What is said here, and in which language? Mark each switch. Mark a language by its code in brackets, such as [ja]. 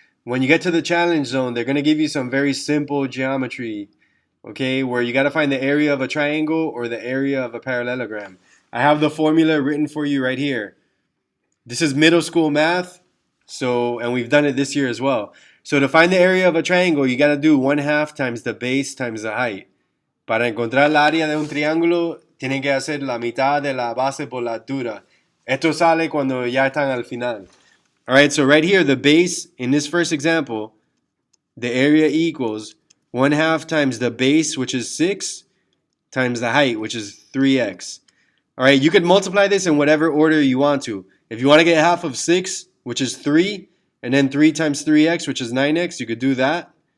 [en] When you get to the challenge zone, they're going to give you some very simple geometry, okay, where you got to find the area of a triangle or the area of a parallelogram. I have the formula written for you right here. This is middle school math, so and we've done it this year as well. So to find the area of a triangle, you got to do 1/2 times the base times the height. [es] Para encontrar la área de un triángulo, tienen que hacer la mitad de la base por la altura. Esto sale cuando ya están al final. [en] All right, so right here, the base, in this first example, the area equals 1/2 times the base, which is 6, times the height, which is 3x. All right, you could multiply this in whatever order you want to. If you want to get half of 6, which is 3, and then 3 times 3x, which is 9x, you could do that.